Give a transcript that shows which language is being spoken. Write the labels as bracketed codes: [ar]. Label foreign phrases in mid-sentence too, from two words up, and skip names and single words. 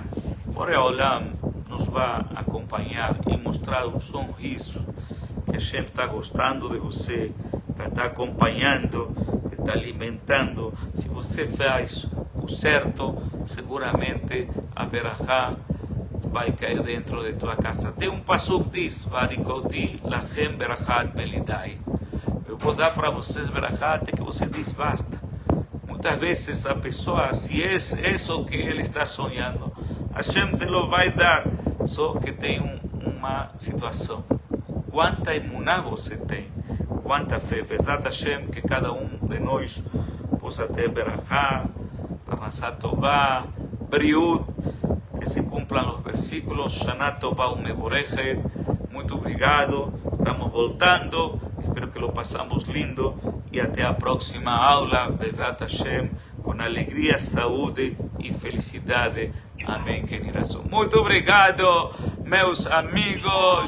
[pt] Boreolam nos vai acompanhar e mostrar um sorriso que a gente está gostando de você, que está acompanhando, que está alimentando. Se você faz o certo, seguramente a verajá vai cair dentro de tua casa. Tem um pasuk que diz: [he] והריקותי לכם ברכת בלי די. [pt] Eu vou dar para vocês verajá até que você diz basta. Muitas vezes a pessoa, se é isso que ele está sonhando, Hashem te lo vai dar, só que tem uma situação. Quanta emuná você tem, quanta fé. [he] בעזרת השם, [pt] que cada um de nós possa ter verajá, [he] פרנסה טובה, [pt] briut, que [es] se cumplan [pt] os versículos, [he] שנה טובה ומבורכת. [pt] Muito obrigado, estamos voltando, espero que lo passamos lindo e até a próxima aula, [he] בעזרת השם, [pt] com alegria, saúde e felicidade. Amém, queridos. Muito obrigado, meus amigos.